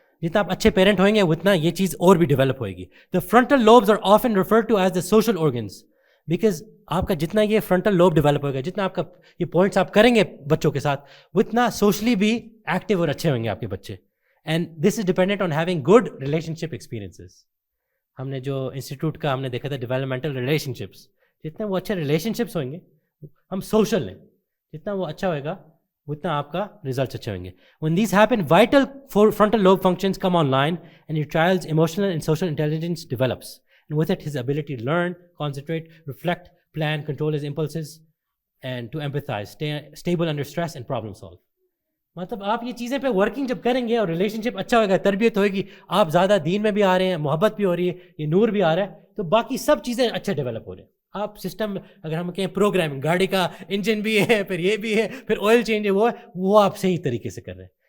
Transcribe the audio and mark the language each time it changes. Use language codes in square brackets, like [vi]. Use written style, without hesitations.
[ur] جتنا آپ اچھے پیرنٹ ہوئیں گے اتنا یہ چیز اور بھی ڈیولپ ہوئے گی. [en] the frontal lobes are often referred to as the social organs, [ur] because آپ کا جتنا یہ فرنٹل لوب ڈیولپ ہوگا, جتنا آپ کا یہ پوائنٹس آپ کریں گے بچوں کے ساتھ, اتنا سوشلی بھی ایکٹیو اور اچھے ہوئیں گے آپ کے بچے. [en] And this is dependent on having good relationship experiences. [ur] ہم نے جو انسٹیٹیوٹ کا ہم نے دیکھا تھا ڈیولپمنٹل ریلیشن شپس, جتنے وہ اچھے ریلیشن شپس ہوئیں گے, ہم سوشل ہیں, جتنا وہ اچھا ہوئے گا اتنا آپ کا ریزلٹس اچھے ہوئیں گے. [en] When these happen, vital frontal lobe functions come online and your child's emotional and social intelligence develops. And with it, his ability to learn, concentrate, reflect, plan, control his impulses, and to empathize, stay stable under stress and problem solve. [ur] مطلب آپ یہ چیزیں پہ working جب کریں گے اور relation شپ اچھا ہوگا, تربیت ہوئے گی, آپ زیادہ دین میں بھی آ رہے ہیں, محبت بھی ہو رہی ہے, یہ نور بھی آ رہا ہے, تو باقی سب چیزیں اچھے ڈیولپ ہو رہے ہیں. آپ سسٹم اگر ہم کہیں پروگرامنگ, گاڑی کا انجن بھی ہے, پھر یہ بھی ہے, پھر آئل چینج ہے, وہ آپ صحیح طریقے سے کر رہے ہیں.